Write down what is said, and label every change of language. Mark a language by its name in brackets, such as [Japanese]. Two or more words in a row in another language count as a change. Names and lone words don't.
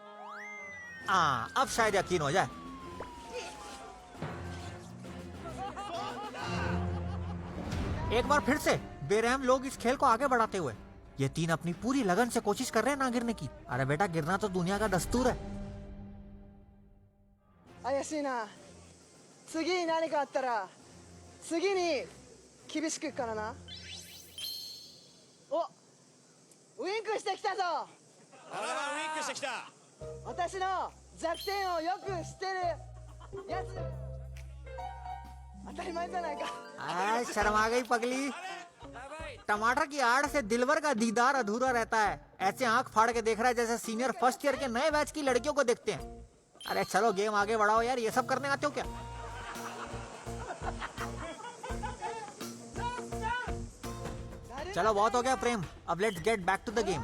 [Hindi] अब शायद यकीन हो जाए। एक बार फिर से बेरहम लोग इस खेल को आगे बढ़ाते हुए। ये 3 अपनी पूरी लगन से कोशिश कर रहे हैं ना गिरने की। अरे बेटा, गिरना तो दुनिया का दस्तूर है। [Japanese] 怪しいな。次に何かあったら次に厳しくいくからな。お、ウインクしてきたぞ。あららウインクしてきた。私の弱点をよく知ってるやつ。当たり前じゃないか。 [Hindi] शर्मा गई पगली। टमाटर की आड़ से दिलवर का दीदार अधूरा रहता है। ऐसे आंख फाड़ के देख रहा है जैसे [English] senior first year [Hindi] के नए बैच की लड़कियों को देखते हैं। अरे चलो गेम आगे बढ़ाओ यार, ये सब करने आते हो क्या? चलो बहुत हो गया प्रेम, अब [English] let's get back to the game.